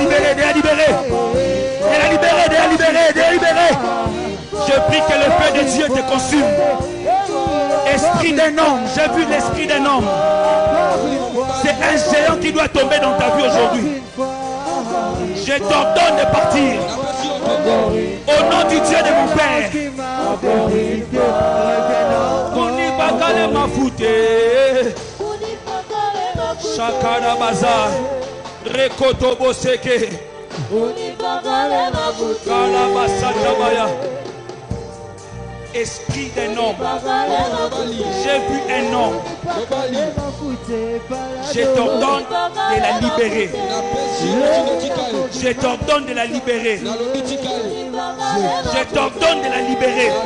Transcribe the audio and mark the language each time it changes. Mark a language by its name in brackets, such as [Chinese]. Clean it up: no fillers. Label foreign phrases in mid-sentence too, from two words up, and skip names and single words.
[French] Je prie que le feu de Dieu te consume. Esprit d'un homme, j'ai vu l'esprit d'un homme. C'est un géant qui doit tomber dans ta vie aujourd'hui. Je t'ordonne de partir. Au nom du Dieu de mon Père. Konibakale mafute. Shakara bazar. Rekoto boseke. Kalabasatabaya. Esprit d'un homme. J'ai vu un homme. Je t'ordonne de la libérer. Je t'ordonne de la libérer. Je t'ordonne de la libérer.